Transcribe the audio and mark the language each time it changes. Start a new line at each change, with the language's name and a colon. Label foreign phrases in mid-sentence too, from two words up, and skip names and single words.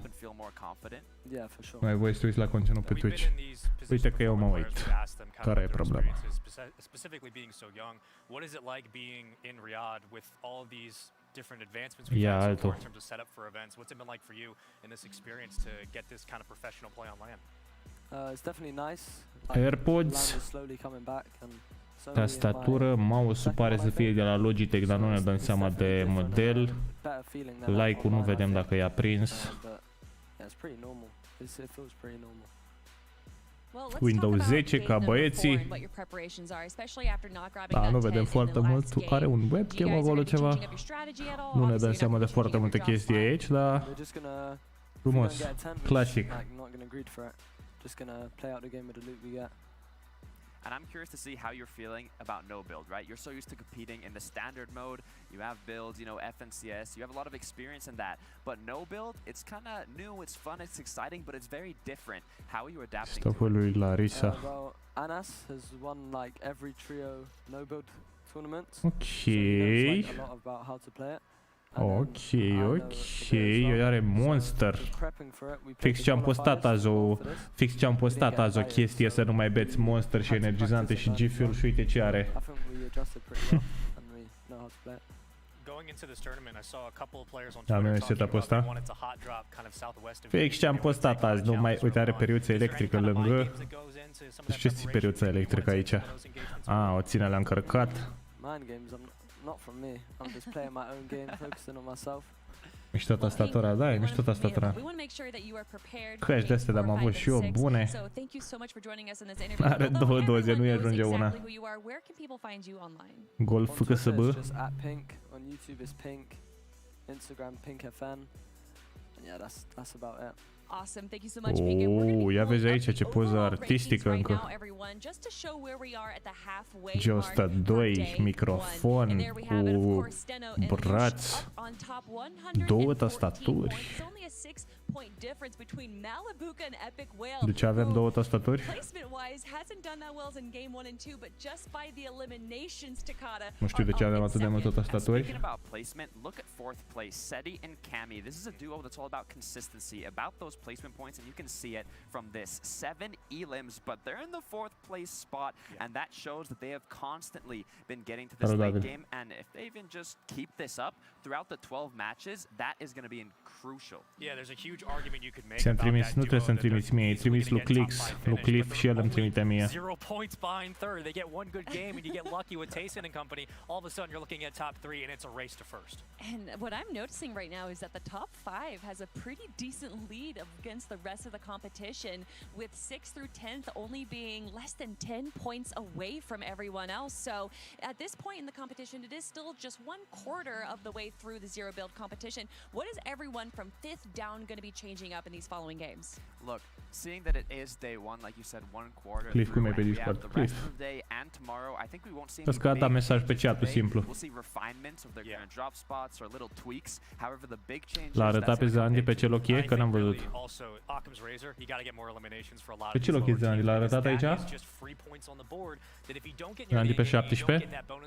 Romanian: Nu ai voie să te uiți la conținut pe Twitch. Uite că eu mă uit. Care e problema?
English: Specifically being so young, what is it like being in Riyadh with all of these different advancements Yeah, we've had so
Romanian: altul.
English: far in terms of setup for events? What's it been like for you in this experience to get this kind of professional play on LAN? It's definitely nice.
Romanian: AirPods, tastatură, mouse-ul pare să fie de la Logitech, dar nu ne dăm seama de model. Like-ul nu vedem dacă e aprins. Windows 10 ca băieții. Da, nu vedem foarte mult. Are un webcam acolo ceva. Nu ne dăm seama de foarte multe chestii aici, dar frumos, clasic.
English: And I'm curious to see how you're feeling about no build, right? You're so used to competing in the standard mode. You have builds, you know, FNCS. You have a lot of experience in that. But no build, it's kind of new, it's fun, it's exciting, but it's very different. How are you adapting to
Romanian: Stopul lui Larisa.
English: Well, Anas has won like every trio no build tournament. Okay. So he knows, like, a lot about how to play it.
Romanian: Ok, el are Monster. Fix ce-am postat azi o chestie să nu mai beți Monster și energizante și G-Fuel și uite ce are. Da, nu e setup-ul ăsta. Fix ce-am postat azi, nu mai, uite, are periuță electrică lângă. Ce ți periuța electrică aici? O ține la încărcat.
English: Not from me. I'm just playing my own game, focusing on myself.
Romanian: Mișto tastatura, da, e mișto tastatura. Căci de astea am avut și eu bune. Are două doze, nu-i ajunge una. Golf FKSB.
English: At Pink on YouTube is Pink, Instagram PinkFN, and yeah, that's about it. Awesome. Thank you so much, Pink.
Romanian: Ia vezi aici ce poză artistică încă. G102, microfon cu braț, două tastaturi. De ce avem două tastaturi? Nu știu de ce avem atât de multe tastaturi.
English: Placement points, and you can see it from this 7 elims, but they're in the 4th place spot, and that shows that they have constantly been getting to this late game, and if they even just keep this up throughout the 12 matches, that is going to be crucial. Yeah, there's a huge argument you could make.
Romanian: Ți-am trimis, nu trebuie să-mi trimiți mie, îi trimis lui Cliff și el îmi trimite mie.
English: 0 points behind third. They get one good game and you get lucky with Tayson and company. All of a sudden you're looking at top 3 and it's a race to first. And what I'm noticing right now is that the top 5 has a pretty decent lead against the rest of the competition, with 6th through 10th only being less than 10 points away from everyone else. So at this point in the competition, it is still just 1/4 of the way through the zero build competition. What is everyone from 5th down going to be changing up in these following games? Look, seeing that it is day 1, like you said, 1/4.
Romanian: Cliff, cum e pe Discord? Cliff. Să-ți da mesaj pe chat-ul simplu. L-a arătat pe Zandy pe ce loc e? Că n-am văzut. Pe ce loc e Zandy? L-a arătat aici? Zandy pe 17?